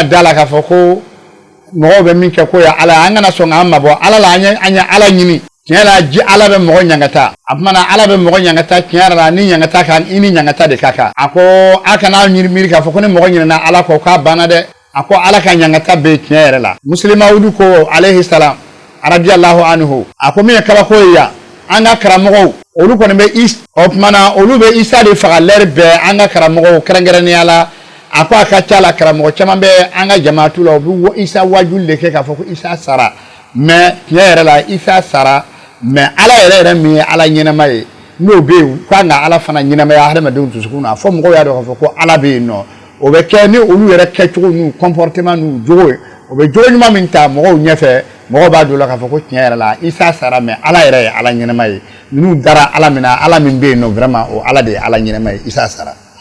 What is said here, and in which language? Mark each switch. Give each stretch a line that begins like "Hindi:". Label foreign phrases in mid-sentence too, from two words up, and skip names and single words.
Bambara: da la k'a fɔ ko mɔgɔw bɛ min kɛ k'o ye ala ye an kana sɔn k'an mabɔ ala la an ye ala ɲini tiɲɛ la ji ala bɛ mɔgɔ ɲangata a tuma na ala bɛ mɔgɔ ɲangata tiɲɛ yɛrɛ la ni ɲangata kan i ni ɲangata de ka kan a ko a kana miiri k'a fɔ ko ni mɔgɔ ɲinɛna ala kɔ k'a banna dɛ a ko ala ka ɲangata bɛ tiɲɛ yɛrɛ la muslima ko
Arabic: عليه السلام رضي الله عنه
Bambara: a ko min ye kabako ye yan an ka karamɔgɔw olu kɔni bɛ o tuma na olu bɛ isa de faga lɛri bɛɛ an ka karamɔgɔw kɛrɛnkɛrɛnnenya la a ko a ka ca la karamɔgɔ caman bɛ an ka jamaatu la u bɛ isa wajuli de kɛ k'a fɔ ko isa sara mais tiɲɛ yɛrɛ la isa sara mais ala yɛrɛ min ye ala ɲɛnama ye n'o bɛ yen k'an ka ala fana ɲɛnamaya hadamadenw dusukun na fɔ mɔgɔw y'a dɔn k'a fɔ ko ala bɛ yen nɔ o bɛ kɛ ni olu yɛrɛ kɛcogo n'u comportement n'u jogo ye o bɛ jogo ɲuman min ta mɔgɔw ɲɛfɛ mɔgɔw b'a dɔn la k'a fɔ ko tiɲɛ yɛrɛ la isa sara mais ala yɛrɛ ye ala ɲɛnama ye n'u dara ala min na ala min bɛ yen nɔ vraiment o ala de ye ala ɲɛnama ye isa sara